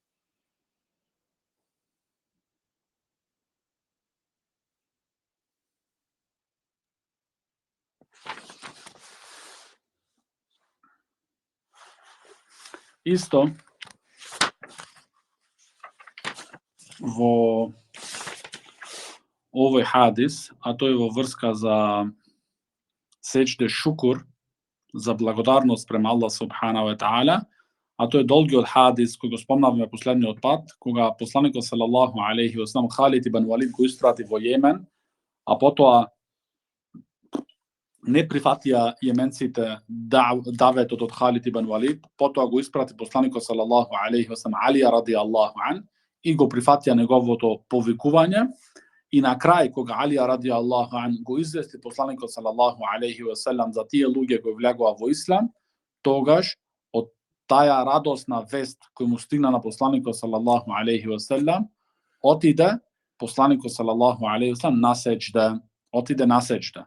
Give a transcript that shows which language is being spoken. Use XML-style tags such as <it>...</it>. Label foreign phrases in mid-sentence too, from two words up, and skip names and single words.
<mk>Исто во овој хадис, а тој во врска за сеџде шукур, за благодарност према Аллах</mk> <ar>سبحانه وتعالى,</ar> <mk>а тој е долгиот хадис кој го спомнавме последниот пат, кога посланикот</mk> <ar>صلى الله عليه وسلم</ar> <mk>Халид ибн Валид го испрати во Јемен, а потоа не прифатија јеменците даветот од Халид ибн Валид, потоа го испрати посланикот</mk> <ar>صلى الله عليه وسلم</ar> <mk>Алија</mk> <ar>رضي الله عنه</ar> <mk>и го прифатија неговото повикување. И на крај, кога Алија</mk> <ar>رضي الله عنه</ar> <mk>го извести посланикот</mk> <ar>صلى الله عليه وسلم</ar> <mk>за тие луѓе кои влегоа во ислам, тогаш од таја радосна вест кој му стигна на посланикот</mk> <ar>صلى الله عليه وسلم,</ar> <mk>отиде посланикот</mk> <ar>صلى الله عليه وسلم</ar> <mk>на сеџда.</mk>